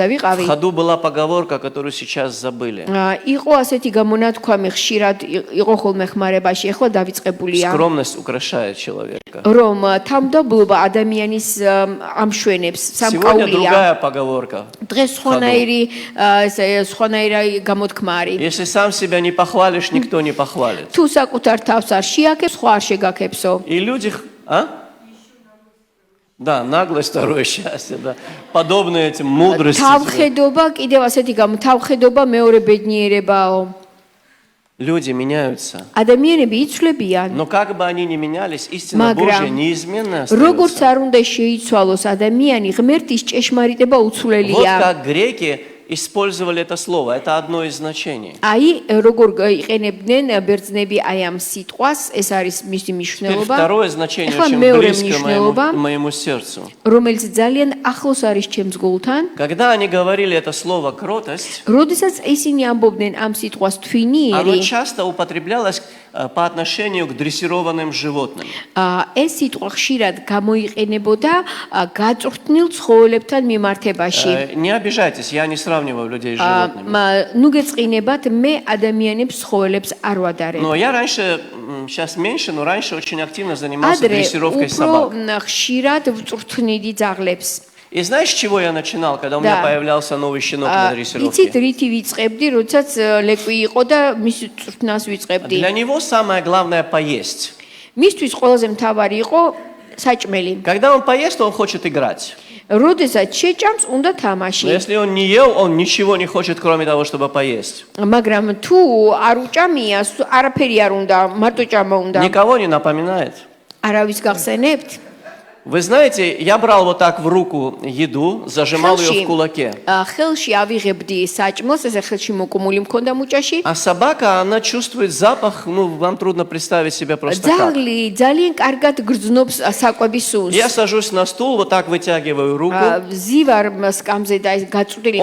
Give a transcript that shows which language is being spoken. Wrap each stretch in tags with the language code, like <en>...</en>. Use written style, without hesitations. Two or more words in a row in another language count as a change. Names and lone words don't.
<ru>в</ru> <ka>ვიყავი,</ka> <ru>ходу была поговорка, которую сейчас забыли.</ru> <ka>იყო ასეთი გამონათქვამი ხშირად იყო ხოლმე ხმარებაში, ეხლა დავიწყებულია,</ka> <ru>Скромность украшает человека.</ru> <ka>რომ თავმდაბლობა ადამიანის ამშვენებს,</ka> <ru>Сегодня</ru> <ka>სამკაულია.</ka> <ru>другая поговорка.</ru> <ka>დღეს სხვანაირი გამოთქმა არის.</ka> <ru>Если сам себя не похвалишь, никто не похвалит.</ru> <ka>თუ საკუთარ თავს არ შეაქებს, სხვა არ შეგაქებსო.</ka> <ru>И люди... Да, наглость, второе счастье, да. Подобные этим мудрости.</ru> <ka>თავხედობა, კიდევ ასეთი თავხედობა მეორე ბედნიერებაო.</ka> <ru>Люди меняются.</ru> <ka>ადამიანები იცვლებიან,</ka> <ru>Но как бы они ни менялись, истина Божья неизменно</ru> <ka>როგორც</ka> <ru>остается.</ru> <ka>არ უნდა შეიცვალოს ადამიანი, ღმერთის ჭეშმარიტება</ka> <ru>Вот</ru> <ka>უცვლელია.</ka> <ru>как греки использовали это слово. Это одно из значений.</ru> <ka>აი, როგორ იყენებდნენ ბერძნები აი ამ სიტყვას, ეს არის მისი</ka> <ru>Теперь</ru> <ka>მნიშვნელობა,</ka> <ru>второе значение</ru> <ka>ეხლა</ka> <ru>очень</ru> <ka>მეორე</ka> <ru>близко</ru> <ka>მნიშვნელობა,</ka> <ru>моему сердцу.</ru> <ka>რომელიც ძალიან ახლოს არის ჩემს გულთან.</ka> <ru>Когда они говорили это слово «кротость»,</ru> <ka>როდესაც ისინი ამბობდნენ ამ სიტყვას</ka> <ru>оно</ru> <ka>თვინიერი,</ka> <ru>часто употреблялось по отношению к дрессированным животным.</ru> <ka>ეს სიტყვა ხშირად გამოიყენებოდა გაწვრთნილ ცხოველებთან მიმართებაში.</ka> <ru>Не обижайтесь, я не сравниваю людей с животными.</ru> <ka>ნუ გეწყინებათ, მე ადამიანებს ცხოველებს არ ვადარებ.</ka> <ru>Но я раньше, сейчас меньше, но раньше очень активно занимался</ru> <ka>ადრე</ka> <ru>дрессировкой</ru> <ka>უფრო</ka> <ru>собак.</ru> <ka>ხშირად ვწვრთნიდი ძაღლებს.</ka> <ru>И знаешь, с чего я начинал, когда у меня Да. появлялся новый щенок на</ru> <ka>იცით,</ka> <ru>дрессировке?</ru> <ka>რითი ვიწყებდი, როდესაც ლეკვი იყო და მის წვრთნას ვიწყებდი.</ka> <ru>Для него самое главное поесть.</ru> <ka>მისთვის ყველაზე მთავარი იყო საჭმელი.</ka> <ru>Когда он поест, он хочет играть.</ru> <ka>როდესაც შეჭამს, უნდა</ka> <ru>Но</ru> <ka>თამაში.</ka> <ru>если он не ел, он ничего не хочет, кроме того, чтобы поесть.</ru> <ka>მაგრამ თუ არ უჭამია, არაფერი არ უნდა, მარტო ჭამა უნდა.</ka> <ru>Никого не напоминает.</ru> <ka>არავის გახსენებთ?</ka> <ru>Вы знаете, я брал вот так в руку еду, зажимал ее в кулаке.</ru> <ka>ხელში ავიღებდი საჭმელს, ესე ხელში მოკუმული მქონდა მუჭაში.</ka> <ru>А собака, она чувствует запах, ну, вам трудно представить себе просто как.</ru> <ka>ძაღლი ძალიან карგად გრძნობს საკვების სუნს.</ka> <ru>Я сажусь на стул, вот так вытягиваю руку.</ru> <ka>ზივარ სკამზე და გაწვრილი</ka>